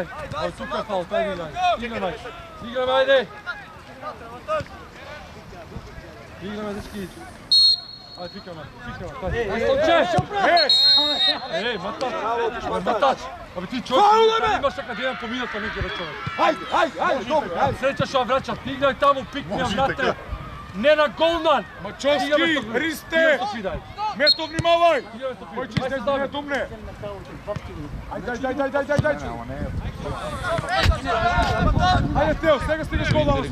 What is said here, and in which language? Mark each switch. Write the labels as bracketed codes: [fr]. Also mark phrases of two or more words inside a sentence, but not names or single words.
[mk] Ај, тука фал, тај играј. Играј, ајде. Играј, дечки. Ај, фикаме. Ај, Сонче! Еј, матач. Абе ти човек, имаш така [sr] jedan po minuta neki da čovek. [mk] Ајде, добро, ајде. Среќа што врача, ти играј таму, пикни ја, брате. Не на голман! Мачовски, Христе! Мето внимавај! Кој ќе излезе не думне? Ајде. Ајде Тео, сега стигаш гол Алсон.